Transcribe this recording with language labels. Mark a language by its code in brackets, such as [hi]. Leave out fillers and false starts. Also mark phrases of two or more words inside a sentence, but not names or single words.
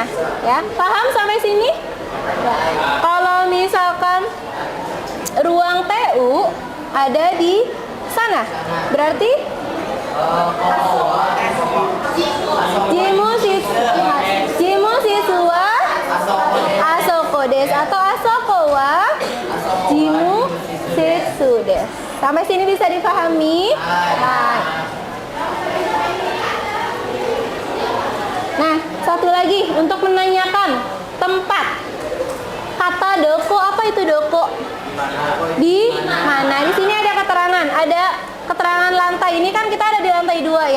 [id] Ya, paham sampai sini? Ya. Kalau misalkan ruang TU ada di sana, berarti [ja] 事務室あそこです [id] atau [ja] あそこは事務室です. [id] Sampai sini bisa dipahami? Nah, satu lagi untuk menanyakan tempat. Kata doko, apa itu doko? Di mana? Di sini ada keterangan, ada keterangan lantai ini kan kita ada di lantai 2 ya.